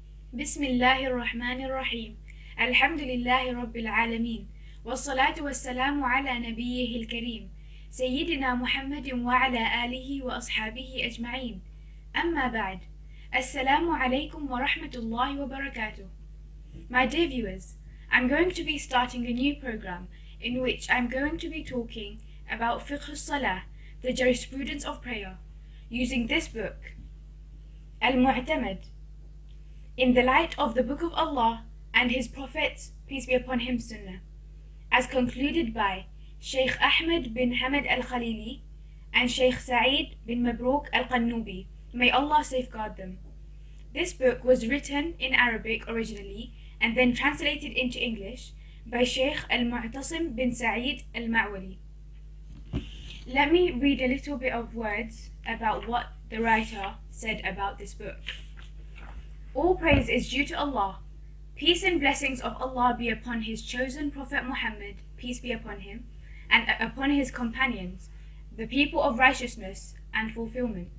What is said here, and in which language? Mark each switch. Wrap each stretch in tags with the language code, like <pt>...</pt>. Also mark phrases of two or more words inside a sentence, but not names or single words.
<ar>بسم الله الرحمن الرحيم. الحمد لله رب العالمين، والصلاة والسلام على نبيه الكريم سيدنا محمد وعلى آله وأصحابه أجمعين. أما بعد. السلام عليكم ورحمة الله وبركاته.</ar> <en>My dear viewers, I'm going to be starting a new program in which I'm going to be talking about Fiqh of Salaah, the jurisprudence of prayer, using this book, Al-Mu'tamad, in the light of the Book of Allah and His Prophets, peace be upon him, Sunnah, as concluded by Sheikh Ahmed bin Hamad al-Khalili and Sheikh Saeed bin Mabrouk al-Qannubi. May Allah safeguard them. This book was written in Arabic originally and then translated into English by Sheikh al-Mu'tasim bin Saeed al-Ma'wali. Let me read a little bit of words about what the writer said about this book. All praise is due to Allah. Peace and blessings of Allah be upon His chosen Prophet Muhammad, peace be upon him, and upon his companions, the people of righteousness and fulfillment.</en>